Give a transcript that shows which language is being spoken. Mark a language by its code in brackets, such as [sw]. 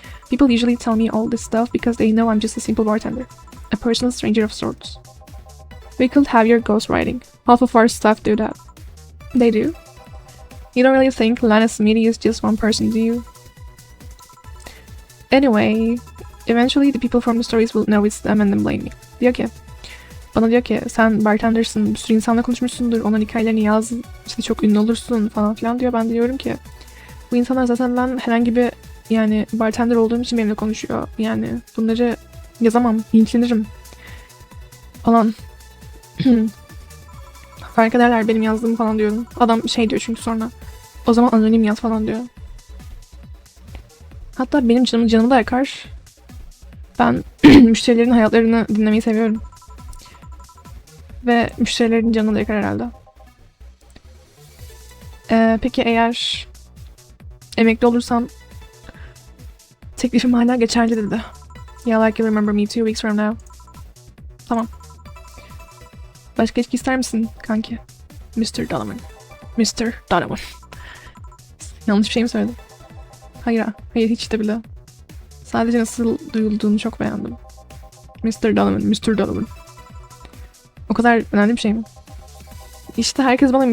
[en] People usually tell me all this stuff because they know I'm just a simple bartender. A personal stranger of sorts. We could have your ghostwriting. Half of our staff do that. They do? You don't really think Lana Smitty is just one person, do you? Anyway, eventually the people from the stories will know it's them and then blame me. [tr] Bana diyor ki sen bartendersin, bir sürü insanla konuşmuşsundur, onların hikayelerini yaz, işte çok ünlü olursun falan filan diyor. Ben de diyorum ki bu insanlar zaten ben herhangi bir yani bartender olduğum için benimle konuşuyor. Yani bunları yazamam, linçlenirim falan. Fark ederler benim yazdığımı falan diyorum. Adam şey diyor çünkü sonra o zaman anonim yaz falan diyor. Hatta benim canımı da yakar. Ben müşterilerin hayatlarını dinlemeyi seviyorum. Ve müşterilerin canını da yakar herhalde. Peki eğer emekli olursam teklifim hala geçerli dedi. [en] Yeah, like you remember me 2 weeks from now. [tr] Tamam. Başka içki ister misin kanki? [en] Mr. Donovan. Mr. Donovan. [tr] Yanlış bir şey mi söyledim? Hayır hiç de bile. Sadece nasıl duyulduğunu çok beğendim. Mr. Donovan, Mr. Donovan. O kadar önemli bir şey mi? İşte herkes bana Mr.